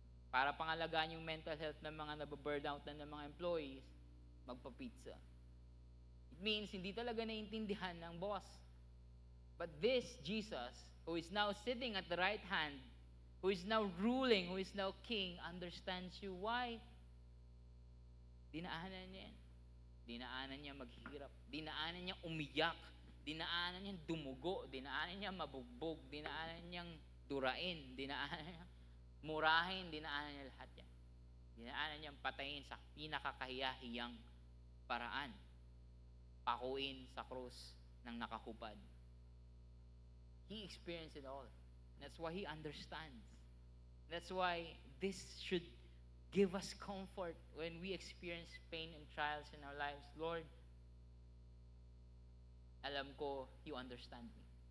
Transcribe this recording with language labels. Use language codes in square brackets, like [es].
[tl] Para pangalagaan yung mental health ng mga nababurn out na ng mga employees, magpa-pizza. It means hindi talaga naiintindihan ng boss. [en] But this Jesus, who is now sitting at the right hand, who is now ruling, who is now king, understands you. Why? [tl] Dinaanan niya yan. Dinaanan niya maghirap. Dinaanan niya umiyak. Dinaanan niya dumugo. Dinaanan niya mabugbog. Dinaanan niyang durain. Dinaanan niya murahin. Dinaanan niya lahat yan. Dinaanan niyang patayin sa pinakakahiyahiyang paraan. Pakuin sa krus ng nakahubad. [en] He experienced it all. That's why He understands. That's why this should give us comfort when we experience pain and trials in our lives. Lord, [tl] alam ko [en] You understand me.